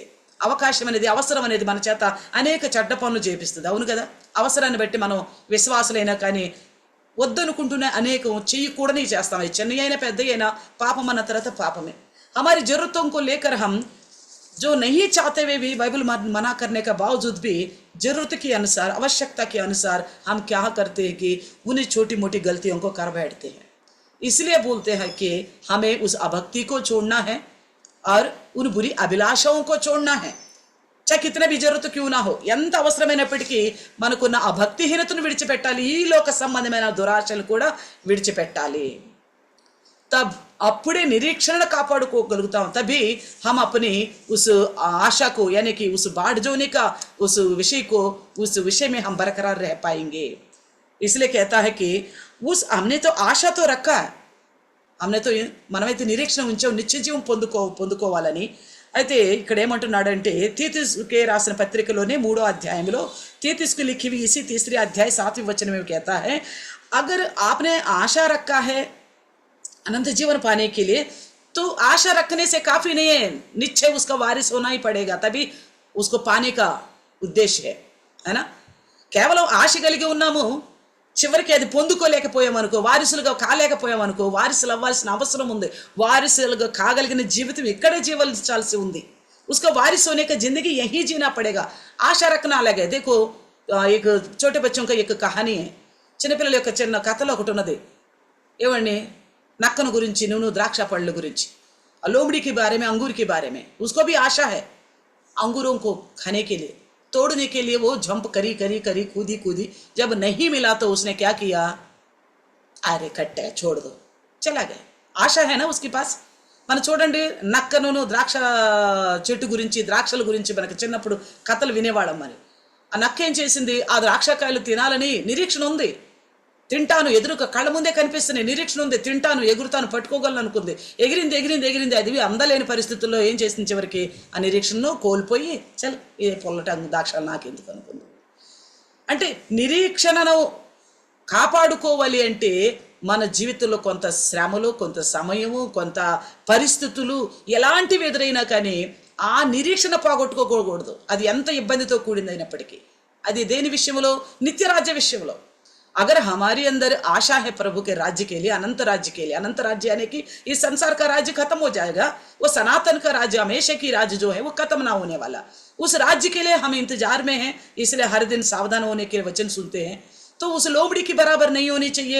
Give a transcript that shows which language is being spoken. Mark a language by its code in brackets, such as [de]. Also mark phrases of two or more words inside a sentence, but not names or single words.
[te] అవకాశం అనేది, అవసరం అనేది మన చేత అనేక చెడ్డ పనులు చేపిస్తుంది. అవును కదా? అవసరాన్ని బట్టి మనం విశ్వాసులైనా కానీ వద్దనుకుంటూనే అనేకం చేయకూడని చేస్తాం. అది చిన్న అయినా పెద్ద అయినా పాపం అన్న తర్వాత పాపమే. [hi] हमारी जरूरतों को लेकर हम जो नहीं चाहते हुए भी बाइबल मना करने का बावजूद भी जरूरत के अनुसार, आवश्यकता के अनुसार हम क्या करते हैं कि उन्हीं छोटी मोटी गलतियों को कर बैठते हैं. इसलिए बोलते हैं कि हमें उस अभक्ति को छोड़ना है और उन बुरी अभिलाषाओं को छोड़ना है. चाहे कितने भी जरूरत क्यों ना हो, [te] ఎంత అవసరమైనప్పటికీ మనకున్న ఆ భక్తిహీనతను విడిచిపెట్టాలి, ఈ లోక సంబంధమైన దురాశలు కూడా విడిచిపెట్టాలి. तब अప్పుడే నిరీక్షణ కాపాడుకోగలుగుతాం. [hi] तभी हम अपनी उस आशा को यानी कि उस बाट जोने का उस विषय में हम बरकरार रह पाएंगे. इसलिए कहता है कि हमने तो आशा तो रखा है, हमने तो [te] మనమైతే నిరీక్షణ ఉంచాం నిత్య జీవం పొందుకోవాలని. అయితే ఇక్కడ ఏమంటున్నాడంటే తీతుస్కే రాసిన పత్రికలోనే 3వ అధ్యాయంలో [hi] तीतुस लिखी हुई इसी 3रे अध्याय 7वें वचन में कहता है, अगर आपने आशा रखा है अनंत जीवन पाने के लिए तो आशा रखने से काफी नहीं है, निश्चय उसका वारिस होना ही पड़ेगा, तभी उसको पाने का उद्देश्य है ना. [te] కేవలం ఆశ కలిగి ఉన్నాము, చివరికి అది పొందుకోలేకపోయామనుకో, వారసులుగా కాలేకపోయామనుకో, వారసులు అవ్వాల్సిన అవసరం ఉంది, వారసులుగా కాగలిగిన జీవితం ఇక్కడే జీవించాల్సి ఉంది. [hi] उसका वारिस होने का जिंदगी यही जीना पड़ेगा. आशा रखना अलग है. देखो एक छोटे बच्चों का एक कहानी है. [te] చిన్నపిల్లల యొక్క చిన్న కథలో ఒకటి ఉన్నది. ఏమండి, నక్కను గురించి, నూనె ద్రాక్ష పళ్ళ గురించి. [hi] लोमड़ी के बारे में, अंगूर के बारे में. उसको भी आशा है अंगूरों को खाने के लिए, तोड़ने के लिए. वो जंप करी करी करी, कूदी कूदी, जब नहीं मिला तो उसने क्या किया, अरे कट्टे छोड़ दो, चला गया. आशा है ना उसके पास. [te] మనం చూడండి, నక్కను ద్రాక్ష చెట్టు గురించి, ద్రాక్షల గురించి మనకు చిన్నప్పుడు కథలు వినేవాళ్ళం. మరి ఆ నక్క ఏం చేసింది, ఆ ద్రాక్షకాయలు తినాలని నిరీక్షణ ఉంది, తింటాను, ఎదురుగా కళ్ళ ముందే కనిపిస్తున్నాయి, నిరీక్షణ ఉంది, తింటాను, ఎగురుతాను, పట్టుకోగలను అనుకుంది. ఎగిరింది ఎగిరింది ఎగిరింది, అది అందలేని పరిస్థితుల్లో ఏం చేసింది, చివరికి ఆ నిరీక్షణను కోల్పోయి చల్ ఏ పొల్లట ద్రాక్షలు నాకెందుకు అనుకుంది. అంటే నిరీక్షణను కాపాడుకోవాలి అంటే మన జీవితంలో కొంత శ్రమలు, కొంత సమయము, కొంత పరిస్థితులు ఎలాంటివి ఎదురైనా కానీ ఆ నిరీక్షణ పోగొట్టుకోకూడదు. అది ఎంత ఇబ్బందితో కూడిందైనప్పటికీ. అది దేని విషయంలో, నిత్యరాజ్య విషయంలో. [hi] अगर हमारे अंदर आशा है प्रभु के राज्य के लिए, अनंत राज्य के लिए, अनंत राज्य यानी कि इस संसार का राज्य खत्म हो जाएगा, वो सनातन का राज्य, हमेशा की राज्य जो है वो खत्म ना होने वाला, उस राज्य के लिए हम इंतजार में हैं. इसलिए हर दिन सावधान होने के वचन सुनते हैं. तो उस लोमड़ी की बराबर नहीं होनी चाहिए.